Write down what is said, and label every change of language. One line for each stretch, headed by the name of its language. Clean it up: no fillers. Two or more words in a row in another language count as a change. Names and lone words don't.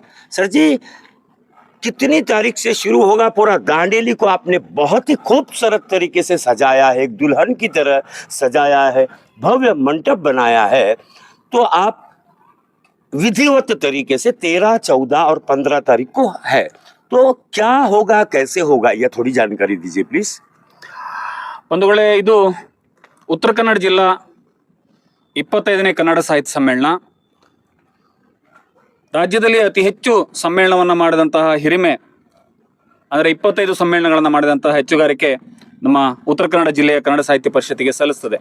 Hindi: सर जी, कितनी तारीख से शुरू होगा पूरा दांडेली को आपने बहुत ही खूबसूरत तरीके से सजाया है, एक दुल्हन की तरह सजाया है, भव्य मंडप बनाया है। तो आप विधिवत तरीके से 13, 14 और 15 तारीख को है, तो क्या होगा, कैसे होगा, यह थोड़ी जानकारी दीजिए प्लीज।
Kannada: ಬಂಧುಗಳೇ, ಇದು ಉತ್ತರ ಕನ್ನಡ ಜಿಲ್ಲಾ 25ನೇ ಕನ್ನಡ ಸಾಹಿತ್ಯ ಸಮ್ಮೇಳನ. ರಾಜ್ಯದಲ್ಲಿ ಅತಿ ಹೆಚ್ಚು ಸಮ್ಮೇಳನವನ್ನು ಮಾಡಿದಂತಹ ಹಿರಿಮೆ ಅಂದರೆ 25 ಸಮ್ಮೇಳನಗಳನ್ನು ಮಾಡಿದಂತಹ ಹೆಚ್ಚುಗಾರಿಕೆ ನಮ್ಮ ಉತ್ತರ ಕನ್ನಡ ಜಿಲ್ಲೆಯ ಕನ್ನಡ ಸಾಹಿತ್ಯ ಪರಿಷತ್ತಿಗೆ ಸಲ್ಲಿಸ್ತದೆ.